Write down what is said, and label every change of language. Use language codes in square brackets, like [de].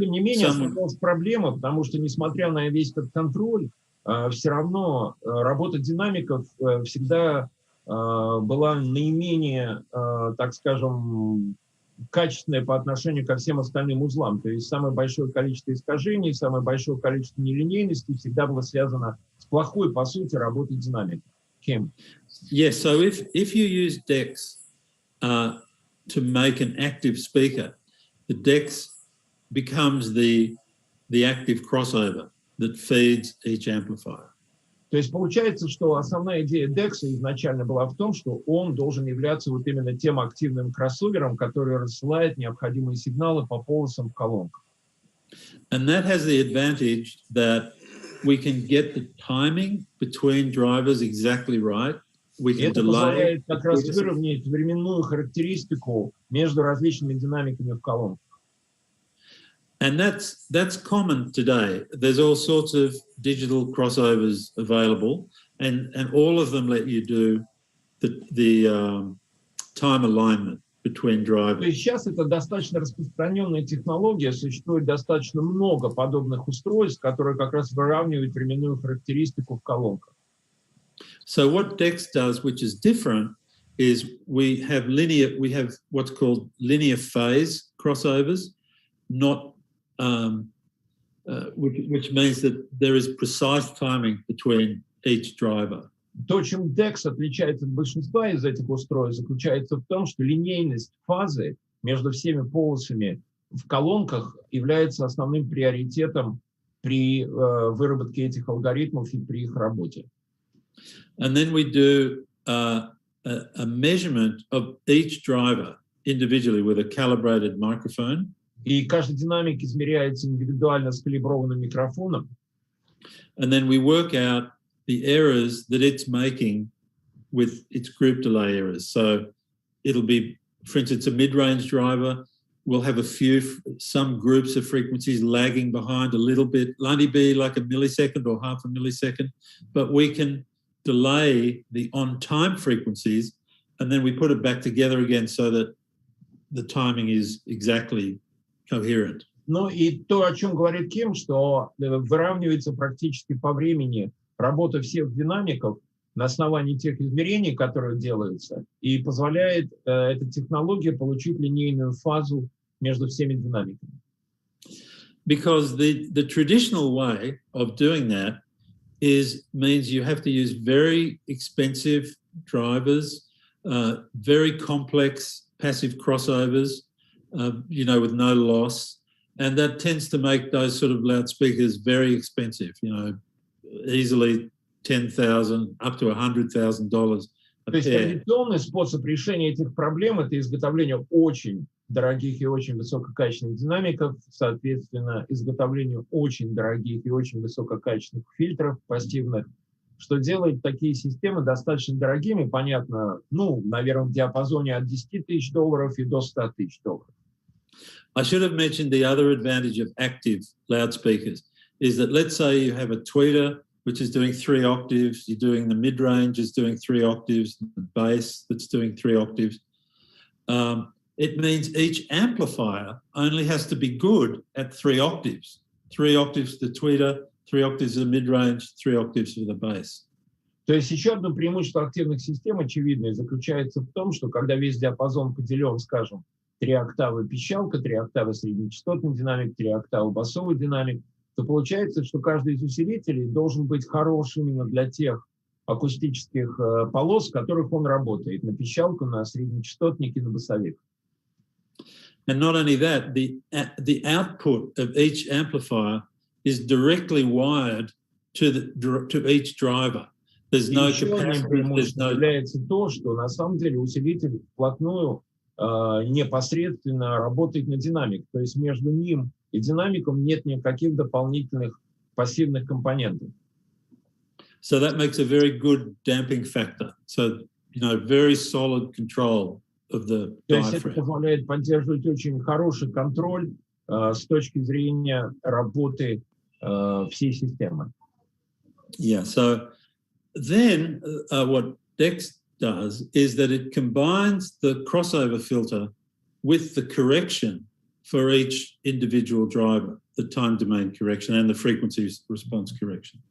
[ru] Тем не менее, оставалась проблема, потому что, несмотря на весь этот контроль, все равно работа динамиков всегда была наименее, так скажем, качественная по отношению ко всем остальным узлам. То есть самое большое количество искажений, самое большое количество нелинейности всегда было связано с плохой, по сути, работой динамика. Кем? [en] Yes, so if you use DEQX to make an active speaker, the DEQX becomes the active crossover that feeds each amplifier. [ru] То есть получается, что основная идея DEQX изначально была в том, что он должен являться вот именно тем активным кроссовером, который рассылает необходимые сигналы по полосам в колонках. [en] And that has the advantage that we can get the timing between drivers exactly right. We can [ru] Это позволяет как раз выровнять временную характеристику между различными динамиками в колонках. [en] And that's common today. There's all sorts of digital crossovers available, and all of them let you do the time alignment between drivers. [ru] То есть сейчас это достаточно распространенная технология, существует достаточно много подобных устройств, которые как раз выравнивают временную характеристику в колонках. [en] So what DEQX does, which is different, is we have what's called linear phase crossovers, not which means that there is precise timing between each driver. [ru] То, чем DEQX отличается от большинства из этих устройств, заключается в том, что линейность фазы между всеми полосами в колонках является основным приоритетом при выработке этих алгоритмов и при их работе. [en] And then we do a measurement of each driver individually with a calibrated microphone. [ru] И каждый динамик измеряется индивидуально с калиброванным микрофоном. [en] And then we work out the errors that it's making with its group delay errors. So it'll be, for instance, a mid-range driver will have some groups of frequencies lagging behind a little bit. It'll only be like a millisecond or half a millisecond, but we can delay the on-time frequencies and then we put it back together again so that the timing is exactly coherent. [ru] Ну и то, о чем говорит Ким, что выравнивается практически по времени работа всех динамиков на основании тех измерений, которые делаются, и позволяет эта технология получить линейную фазу между всеми динамиками. [en] Because the traditional way of doing that means you have to use very expensive drivers, very complex passive crossovers, with no loss. And that tends to make those sort of loudspeakers very expensive, easily $10,000 up to $100,000 a [ru] То есть [en] pair. [ru] традиционный способ решения этих проблем – это изготовление очень дорогих и очень высококачественных динамиков, соответственно, изготовление очень дорогих и очень высококачественных фильтров пассивных, что делает такие системы достаточно дорогими, понятно, наверное, в диапазоне от $10 тысяч и до $100 тысяч. [en] I should have mentioned the other advantage of active loudspeakers is that let's say you have a tweeter which is doing 3 octaves, you're doing the mid-range is doing 3 octaves, the bass that's doing 3 octaves. It means each amplifier only has to be good at 3 octaves. 3 octaves for the tweeter, 3 octaves for the mid-range, 3 octaves for the bass. [ru] То есть еще одно преимущество активных систем, очевидное, заключается в том, что когда весь диапазон поделен, скажем, 3 октавы пищалка, 3 октавы среднечастотный динамик, 3 октавы басовый динамик, то получается, что каждый из усилителей должен быть хорош именно для тех акустических полос, в которых он работает, на пищалку, на среднечастотник и на басовик. [en] And not only that, the output of each amplifier is directly wired to each driver. There's no capacity, there's no... [ru] является то, что на самом деле усилитель вплотную непосредственно работает на динамик. То есть между ним и динамиком нет никаких дополнительных пассивных компонентов. [en] So that makes a very good damping factor. So, very solid control of the diaphragm. [ru] То есть это позволяет поддерживать очень хороший контроль с точки зрения работы всей системы. [en] Yeah, so then what DEQX does is that it combines the crossover filter with the correction for each individual driver, the time domain correction and the frequency response correction.